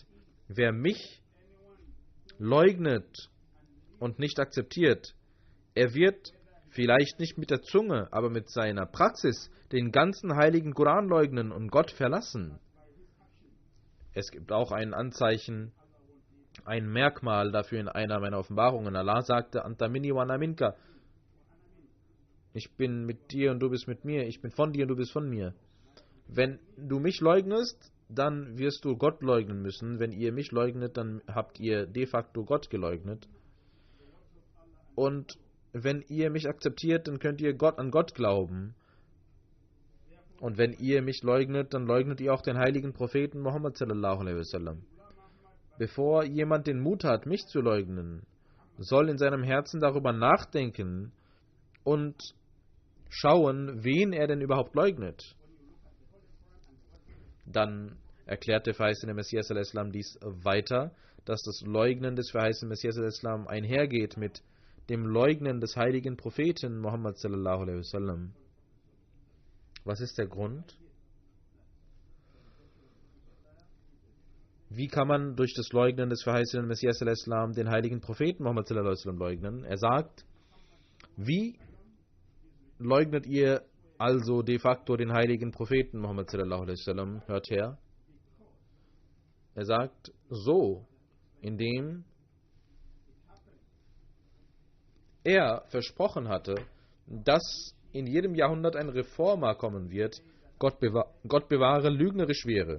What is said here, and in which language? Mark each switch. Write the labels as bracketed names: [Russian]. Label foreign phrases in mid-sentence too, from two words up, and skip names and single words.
[German] Wer mich leugnet und nicht akzeptiert, er wird vielleicht nicht mit der Zunge, aber mit seiner Praxis den ganzen heiligen Koran leugnen und Gott verlassen. Es gibt auch ein Anzeichen, ein Merkmal dafür in einer meiner Offenbarungen. Allah sagte, [Arabic] أنت مني وأنا منك. [German] Ich bin mit dir und du bist mit mir. Ich bin von dir und du bist von mir. Wenn du mich leugnest, dann wirst du Gott leugnen müssen. Wenn ihr mich leugnet, dann habt ihr [Latin] de facto [German] Gott geleugnet. Und wenn ihr mich akzeptiert, dann könnt ihr an Gott glauben. Und wenn ihr mich leugnet, dann leugnet ihr auch den heiligen Propheten Muhammad [Arabic] صلى الله عليه وسلم. [German] Bevor jemand den Mut hat, mich zu leugnen, soll in seinem Herzen darüber nachdenken und schauen, wen er denn überhaupt leugnet. Dann erklärt der verheißene Messias al-Islam dies weiter, dass das Leugnen des verheißenen Messias al-Islam einhergeht mit dem Leugnen des heiligen Propheten Muhammad [Arabic] صلى الله عليه وسلم. [German] Was ist der Grund? Wie kann man durch das Leugnen des verheißenen Messias al-Islam den heiligen Propheten Muhammad [Arabic] صلى الله عليه وسلم [German] leugnen? Er sagt, wie leugnet ihr also [Latin] de facto [German] den heiligen Propheten Muhammad [Arabic] صلى الله عليه وسلم. [German] Hört her. Er sagt so, indem er versprochen hatte, dass in jedem Jahrhundert ein Reformer kommen wird, Gott bewahre, lügnerisch wäre.